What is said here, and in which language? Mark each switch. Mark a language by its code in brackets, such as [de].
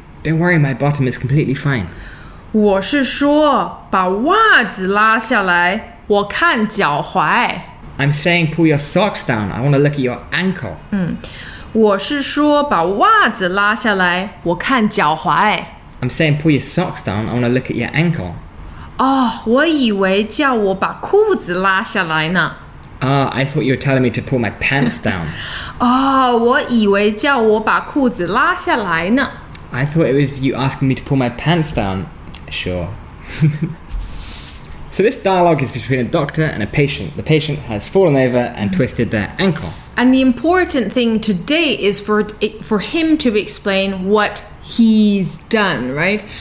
[en] Don't worry, my bottom is completely fine. [zh] 我是说，把袜子拉下来，我看脚踝。 [en] I'm saying pull your socks down. I want to look at your ankle. [zh] 我是说，把袜子拉下来，我看脚踝。 [en] I'm saying pull your socks down. I want to look at your ankle. [zh] 我以为叫我把裤子拉下来呢。 [en] I thought you were telling me to pull my pants down. [zh] 我以为叫我把裤子拉下来呢。 [en] I thought it was you asking me to pull my pants down. Sure. So this dialogue is between a doctor and a patient. The patient has fallen over and twisted their ankle. And the important thing today is for him to explain what he's done, right?